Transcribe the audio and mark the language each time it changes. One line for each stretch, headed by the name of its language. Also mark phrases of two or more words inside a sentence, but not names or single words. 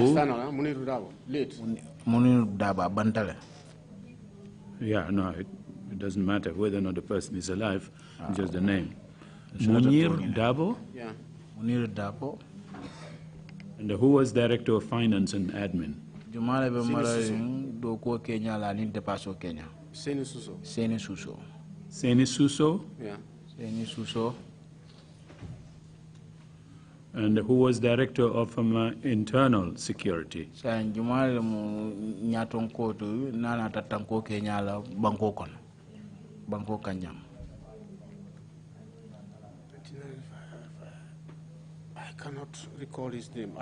English: Muniru Dabo. Late. Muniru Dabo, Bantale. Yeah, no, it doesn't matter whether or not the person is alive, just the name. Muniru Dabo? Yeah. Muniru Dabo. And who was Director of Finance and Admin? Seni Suso. Seni Suso. Seni Suso? Yeah. Seni Suso. And who was Director of Internal Security? Banko Kanyam. I cannot recall his name.